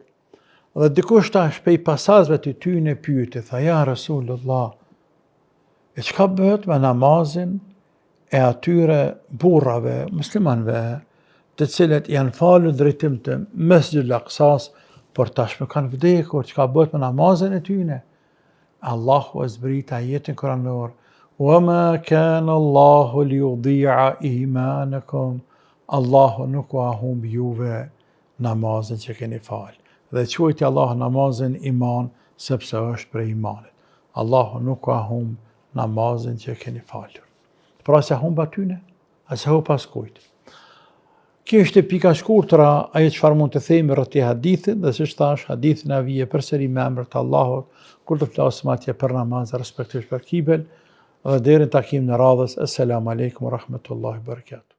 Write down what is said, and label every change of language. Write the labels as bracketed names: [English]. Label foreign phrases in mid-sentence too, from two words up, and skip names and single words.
[Albanian] Dhe dikush tash prej pasazëve të tyre pyeti, tha, [Arabic] يا رسول الله, [Albanian] e çka bëhet me namazin e atyre burrave, muslimanëve, të cilët janë falur drejtim të Masjidul Aqsas, por tashmë kanë vdekur, çka bëhet me namazin e tyre? Allahu e zbrit ajetin kuranor, [Arabic] وَمَا كَانَ اللَّهُ لِيُضِيعَ إِيمَانَكُمْ. [Albanian] Allahu nuk u humb juve namazin që keni falë. Dhe quajti Allah namazin iman, sepse është prej imanit. Allahu nuk u humb namazin që keni falur. Pra se humb atyne, as humb pas kujt. Kjo është pika shkurtra, ajo çfarë mund të themi rreth këtij hadithi, dhe siç thash, hadithi na vije përsëri me emër të Allahut, kur të flasim atje për namaz, respektivisht për kibel. Dhe deri në takim në radhës, [Arabic] السلام عليكم ورحمة الله وبركاته.